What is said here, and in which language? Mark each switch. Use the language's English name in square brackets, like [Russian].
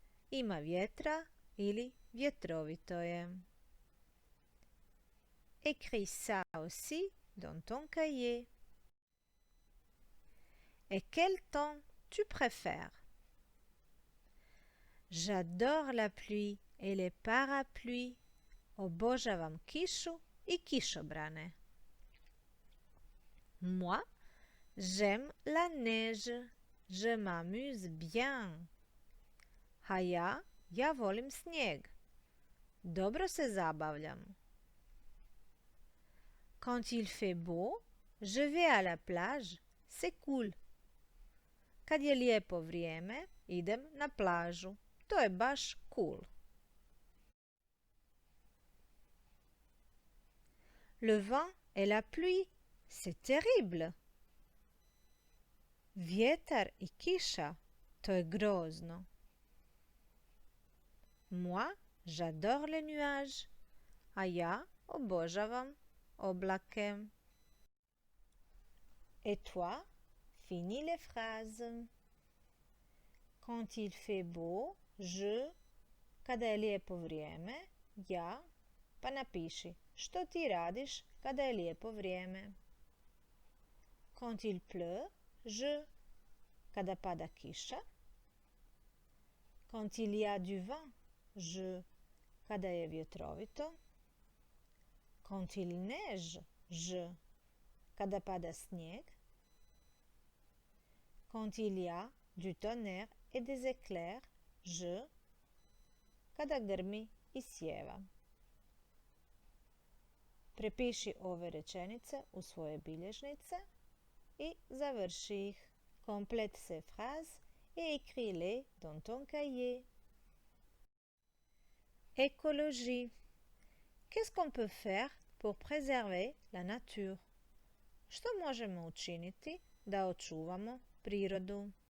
[Croatian] Ima vjetra ili vjetrovito je. [French] Écris ça aussi dans ton cahier. Et quel temps tu préfères? J'adore la pluie et les parapluies. [Croatian] Obožavam kišu i kišobrane. [French] Moi, j'aime la neige. Je m'amuse bien. [Croatian] A ja volim snijeg. Dobro se zabavljam. [French] Quand il fait beau, je vais à la plage. C'est cool. [Croatian] Kad je lijepo vrijeme, idem na plažu. To je baš cool. [French] Le vent et la pluie, c'est terrible. [Croatian] Vjetar i kiša, to je grozno. [French] Moi, j'adore les nuages. [Croatian] A ja obožavam oblake. [French] Et toi, finis les phrases. Quand il fait beau, [Croatian] je, kada je lijepo vrijeme, ja, pa napiši što ti radiš kada je lijepo vrijeme. [French] Quand il pleut, je, [Croatian] kada pada kiša. [French] Quand il y a du vent, je, [Croatian] kada je vjetrovito. [French] Quand il neige, je, [Croatian] kada pada snijeg. [French] Quand il y a du tonnerre et des éclairs, je, [Croatian] kada grmi i sjeva. Prepiši ove rečenice u svoje bilježnice i završi ih. [French] Complète ces phrases et écris-les dans ton cahier. Écologie. Qu'est-ce qu'on peut faire pour préserver la nature? [Croatian] Što možemo učiniti da očuvamo prirodu?